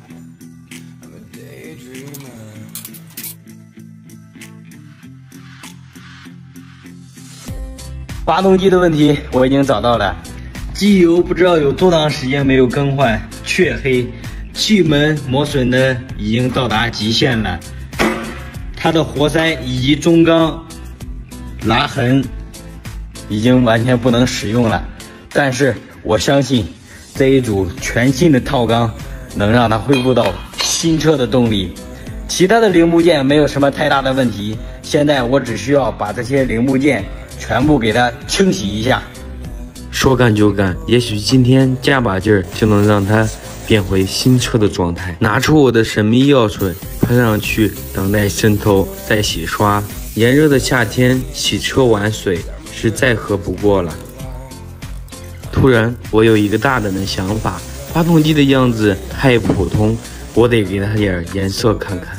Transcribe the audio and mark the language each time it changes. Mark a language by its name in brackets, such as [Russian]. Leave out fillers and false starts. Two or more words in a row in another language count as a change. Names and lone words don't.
[Chinese] 發動機的問題我已經找到了，機油不知道有多長時間沒有更換，黢黑，氣門磨損的已經到達極限了，它的活塞以及中缸拉痕已經完全不能使用了，但是我相信這一組全新的套缸能讓它恢復到新車的動力，其他的零部件沒有什麼太大的問題，現在我只需要把這些零部件全部給它清洗一下。說幹就幹，也許今天加把勁兒就能讓它變回新車的狀態。拿出我的神秘藥水，噴上去，等待滲透，再洗刷。炎熱的夏天，洗車玩水是再合不過了。突然，我有一個大膽的想法，發動機的樣子太普通，我得給它點顏色看看。